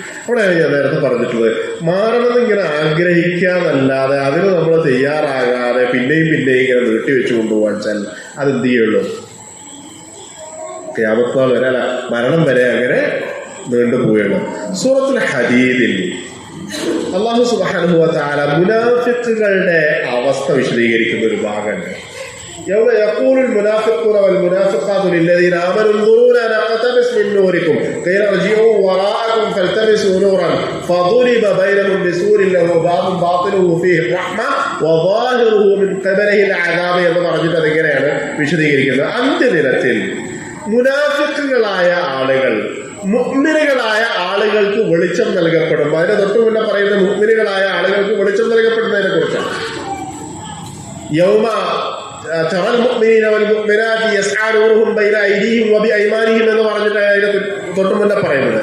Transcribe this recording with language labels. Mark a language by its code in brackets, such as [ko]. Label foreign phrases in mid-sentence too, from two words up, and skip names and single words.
[ml] അവിടെയാണ് ഞാൻ നേരത്തെ പറഞ്ഞിട്ടുള്ളത്, മാറണമെന്ന് ഇങ്ങനെ ആഗ്രഹിക്കാന്നല്ലാതെ അതിന് നമ്മൾ തയ്യാറാകാതെ പിന്നെയും ഇങ്ങനെ നീട്ടി വെച്ച് കൊണ്ടുപോകാൻ വെച്ചാൽ അതെന്ത് ചെയ്യുള്ളൂ, ഖിയാമത്ത് വരെ, അല്ല മരണം വരെ അങ്ങനെ നീണ്ടുപോവുകയാണ്. സൂറത്തുൽ ഹദീദിൽ [ar] الله سبحانه وتعالى [ml] മുനാഫിഖുകളുടെ അവസ്ഥ വിശദീകരിക്കുന്ന ഒരു ഭാഗമുണ്ട്. [ar] يوم يقول المنافقون والمنافقات للذين آمنوا انظرونا نقتبس من نوركم قيل ارجعوا وراءكم فالتمسوا نورا فضرب بينهم بسور له باب باطنه فيه الرحمة وظاهره من قبله العذاب [ml] എന്ന് പറഞ്ഞിട്ട് അതെങ്ങനെയാണ് വിശദീകരിക്കുന്നത്. അന്ത്യദിനത്തിൽ മുനാഫിഖുകളായ ആളുകൾ മുഅ്മിനുകളായ ആളുകൾക്ക് വെളിച്ചം നൽകപ്പെടും. അതിന് തൊട്ടു മുന്നേ പറയുന്ന മുഅ്മിനുകളായ ആളുകൾക്ക് വെളിച്ചം നൽകപ്പെടുന്നതിനെ കുറിച്ചാണ്. [ar] يوم ترى المؤمنين والمؤمنات يسعى نورهم بين أيديهم وبأيمانهم [ml] എന്ന് പറഞ്ഞിട്ട് അതിന് തൊട്ടു മുന്നേ പറയുന്നത്.